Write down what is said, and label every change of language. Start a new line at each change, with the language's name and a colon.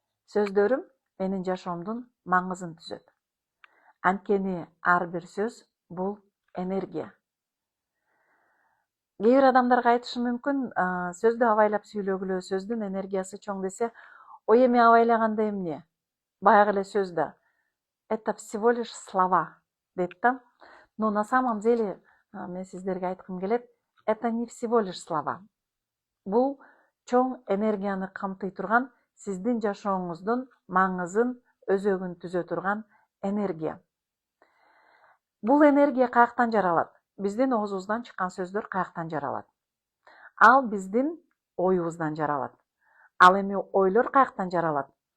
Kyrgyz: Сөздөрүм менин жашоомдун маңызын түзөт. Анткени ар бир сөз бул энергия. Кээ бир адамдарга айтышы мүмкүн, сөздү абайлап сүйлөгүлө, сөздүн энергиясы чоң десе, ой эми абайлаганда эмне? Баягы эле сөз да.
Russian: Это всего лишь слова,
Kyrgyz: дейт да.
Russian: Но на самом деле,
Kyrgyz: мен сиздерге айткым келет,
Russian: это не всего лишь слова.
Kyrgyz: Бул чоң энергияны камтый турган, сиздин жашооңуздун маңызын, өзөгүн түзө турган энергия. Бул энергия каяктан жаралат? Биздин оозубуздан чыккан сөздөр каяктан жаралат? Ал биздин оюбуздан жаралат. Ал эми ойлор каяктан жаралат?